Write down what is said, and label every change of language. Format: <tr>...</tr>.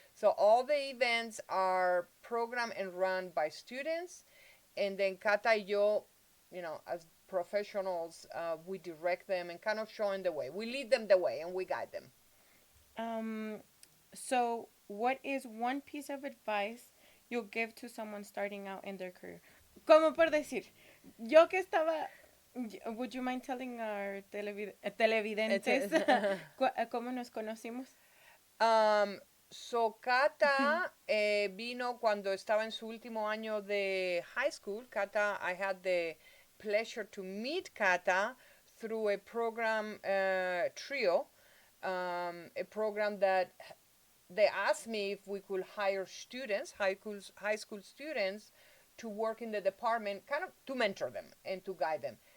<en>So all the events are programmed and run by students, and then Kata</en> <es>y yo,</es> <en>as professionals, we direct them and kind of showing the way. We lead them the way and we guide them. So what is one piece of advice you'll give to someone starting out in their career?</en> <es>Como por decir, yo que estaba...</es> <en>Would you mind telling our televidentes</en> <es>cómo nos conocimos? So Kata vino cuando estaba en su último año de high school.</es> <en>Kata, I had the pleasure to meet Kata through a program, TRIO, a program that they asked me if we could hire students, high school students, to work in the department, kind of to mentor them and to guide them.</en>